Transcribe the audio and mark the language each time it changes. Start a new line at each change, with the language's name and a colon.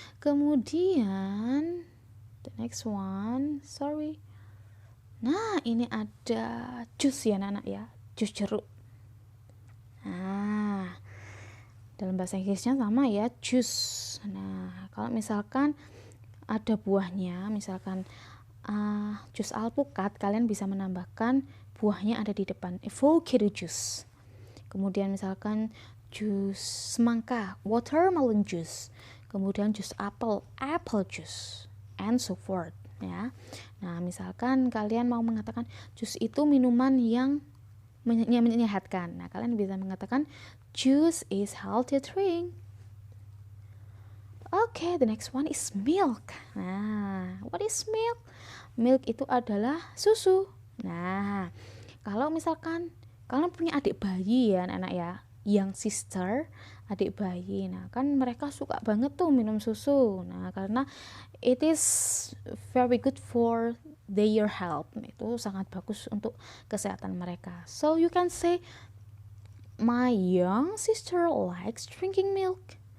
English: Kemudian, the next one, sorry.
Indonesian: Nah, ini ada jus ya, anak-anak ya, jus jeruk. Nah, dalam bahasa Inggrisnya sama ya, jus. Nah, kalau misalkan ada buahnya, misalkan jus alpukat, kalian bisa menambahkan buahnya ada di depan, avocado juice. Kemudian misalkan jus semangka, watermelon juice. Kemudian jus apel, apple juice,
English: and so forth
Indonesian: ya. Nah, misalkan kalian mau mengatakan jus itu minuman yang menyehatkan. Nah, kalian bisa mengatakan
English: juice is healthy drink. Okay, the next one is milk.
Indonesian: Nah,
English: what is milk?
Indonesian: Milk itu adalah susu. Nah, kalau misalkan kalian punya adik bayi ya, anak-anak ya, young sister, adik bayi. Nah, kan mereka suka banget tuh minum susu. Nah, karena
English: it is very good for their health.
Indonesian: Itu sangat bagus untuk kesehatan mereka.
English: So you can say my young sister likes drinking milk.